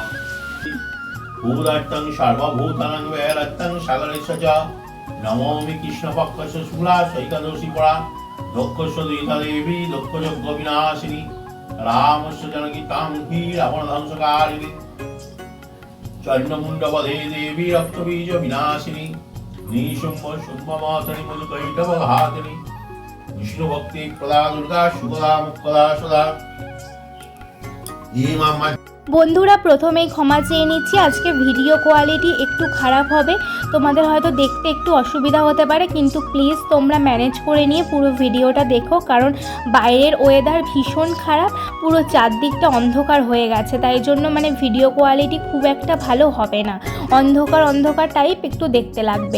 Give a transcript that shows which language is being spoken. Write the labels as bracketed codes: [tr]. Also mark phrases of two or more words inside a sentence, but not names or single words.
[sa] भूतत्तं सर्वभूतानां वैरत्तं सागरस्य च नमोमि कृष्णपक्षस्य शुक्लास्य एकादशी परा दक्षस्य द्विता देवी दक्षयज्ञ विनाशिनी रामस्य जनकीतां हि रावणध्वंसकारिणी चण्डमुण्डवधे देवी रक्तबीज विनाशिनी निशुम्भ शुम्भमातनि मधुकैटवघातिनी विष्णु भक्ति प्रदा दुर्गा शुभदा मुक्दा सदा [bn] বন্ধুরা, প্রথমেই ক্ষমা চেয়ে নিচ্ছি, আজকে [en] video quality [bn] একটু খারাপ হবে, তোমাদের হয়তো দেখতে একটু অসুবিধা হতে পারে, কিন্তু প্লিজ তোমরা ম্যানেজ করে নিয়ে পুরো ভিডিওটা দেখো, কারণ বাইরের ওয়েদার ভীষণ খারাপ, পুরো চারদিকটা অন্ধকার হয়ে গেছে, তাই জন্য মানে [en] video quality [bn] খুব একটা ভালো হবে না, অন্ধকার অন্ধকার টাইপ একটু দেখতে লাগবে।